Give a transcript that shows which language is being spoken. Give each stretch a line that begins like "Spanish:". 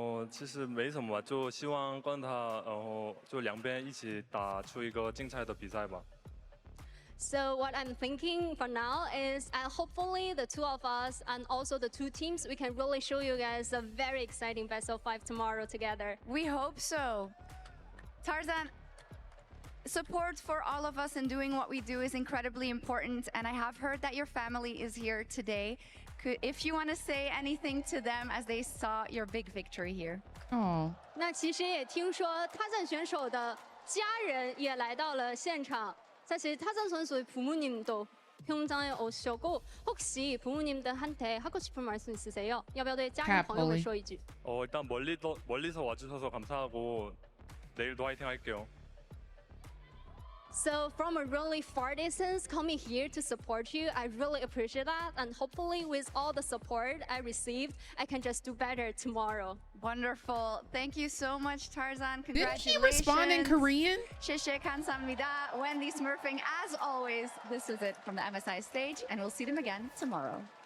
Chinese: 其实没什么吧，就希望跟他，然后就2边一起打出一个精彩的比赛吧。
English: So what I'm thinking for now is hopefully the 2 of us and also the 2 teams, we can really show you guys a very exciting best of 5 tomorrow together. We hope so. Tarzan, support for all of us in doing what we do is incredibly important, and I have heard that your family is here today. If you want to say anything to them as they saw your big victory here. Oh.
Chinese: 那其实也听说他战选手的家人也来到了现场。
Korean: 사실 타잔 선수의 부모님도 평장에 오셨고 혹시 부모님들한테 하고 싶은 말씀 있으세요?
Chinese: 要不要对家人朋友们说一句?
Korean: 일단 멀리서 와주셔서 감사하고 내일도 화이팅 할게요.
English: So from a really far distance coming here to support you, I really appreciate that, and hopefully with all the support I received, I can just do better tomorrow. Wonderful. Thank you so much, Tarzan. Congratulations. Did he respond in Korean? Sheshe
Korean: 감사합니다.
English: Wendy Smurfing, as always, this is it from the MSI stage, and we'll see them again tomorrow.